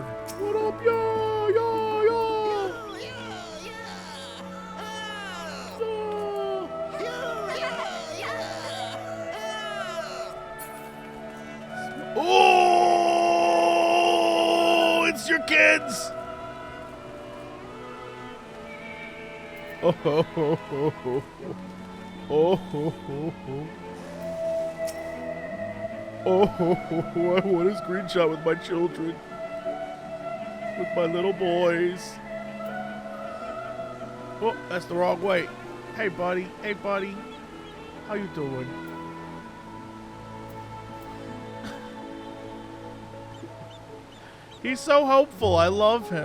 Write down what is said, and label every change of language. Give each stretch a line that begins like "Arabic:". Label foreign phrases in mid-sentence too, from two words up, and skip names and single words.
English: What up, yo? Oh, it's your kids. Oh, ho, ho, ho, ho. Oh, ho, ho, ho. Oh, ho, ho, ho. I want a screenshot with my children. With my little boys. Oh, that's the wrong way. Hey, buddy. Hey, buddy. How you doing? He's so hopeful. I love him.